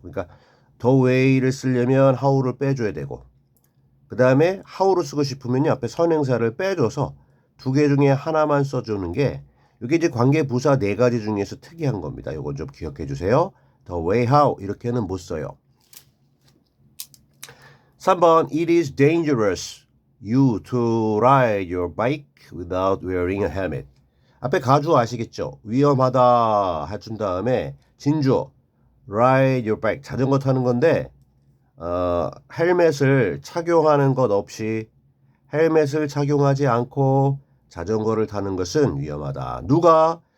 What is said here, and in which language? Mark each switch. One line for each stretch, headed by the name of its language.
Korean: 그러니까 the way를 쓰려면 how를 빼줘야 되고 그 다음에 how로 쓰고 싶으면요 앞에 선행사를 빼줘서 두 개 중에 하나만 써주는 게 이게 이제 관계부사 네 가지 중에서 특이한 겁니다. 이건 좀 기억해 주세요.
English: the way how
Korean: 이렇게는 못 써요.
English: 3번 It is dangerous you to ride your bike without wearing a helmet.
Korean: 앞에 가주어 아시겠죠? 위험하다 해준 다음에 진주어
English: ride your bike
Korean: 자전거 타는 건데 헬멧을 착용하는 것 없이 헬멧을 착용하지 않고 자전거를 타는 것은 위험하다. 누가?